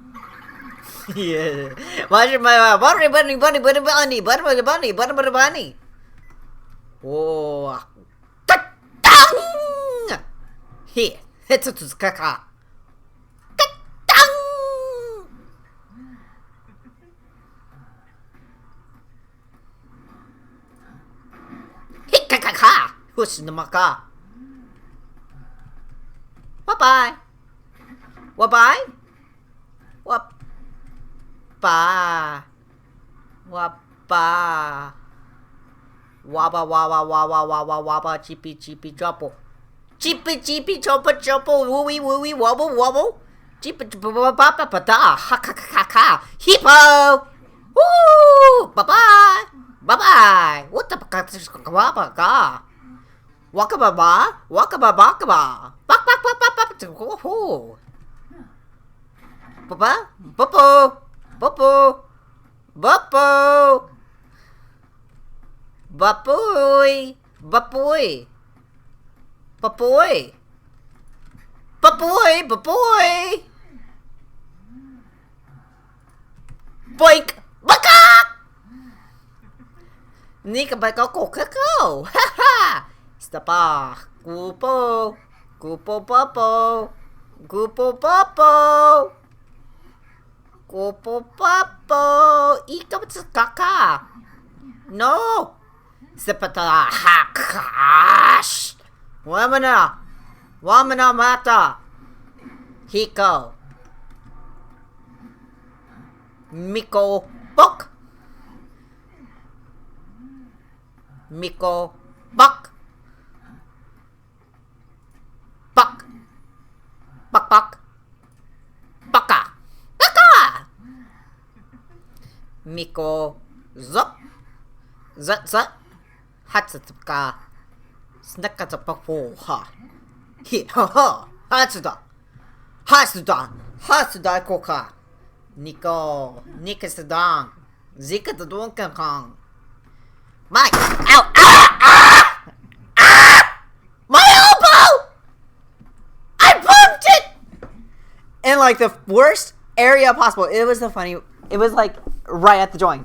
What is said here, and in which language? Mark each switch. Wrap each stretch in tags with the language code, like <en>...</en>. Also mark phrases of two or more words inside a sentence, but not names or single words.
<en>Yeah. Watch my bunny. Oh. Ka-tang! Here. Hetsu kaka. Ka-tang! Hikakaka! Hushinamaka. Bye-bye. Bye-bye. Wapa. Wapa. Waba waba waba waba waba chippy chippy chopple. Chippy chippy chopper chopple wooey wooey wobble wobble. Chippy papa pata ha ha ha ha. Hippo. Woo! Bye bye. Bye bye. What the waba ga? Waka baba. Waka baba baba. Bak bak bak bak bak. Woohoo. Baba. Bopo. Bopo. Bopo. Bapoy! Bapoy! Bapoy! Bapoy! Bapoy! Boink! Baka! Nika baka kokako! Ha ha! Stapa! Gupo! Gupo popo! Gupo popo! Gupo popo! Ika no! Sipata hakash! Wamana! Wamana mata! Hiko! Miko bok! Miko bok! Bok! Bok bok! Baka! Baka! Miko zop! Zut zut! Hatsutsuka! Snakatsupapo ha! Hi ha ha! Hatsuda! Hatsuda! Hatsuda koka! Nico! Nikasadang! Zika the Donkey Kong! Mike! Ow! Ah! Ah! Ah! My elbow! I bumped it! In like the worst area possible. It was like right at the joint.</en>